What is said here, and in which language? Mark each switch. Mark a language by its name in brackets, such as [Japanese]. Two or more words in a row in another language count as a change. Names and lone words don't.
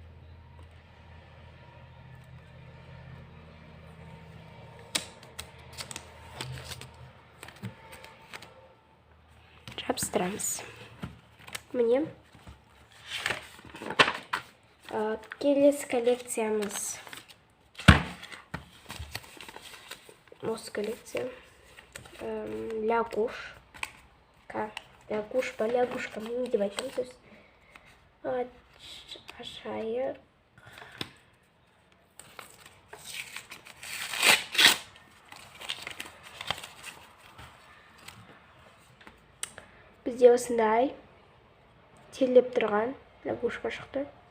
[Kazakh] Жабыстырамыз. Міне келесі коллекциямыз. Осы коллекция лягушка. Лягушка, лягушка, не деп айтамыз. Ашайық. Бізде осындай терлеп тұрған лягушка шықты.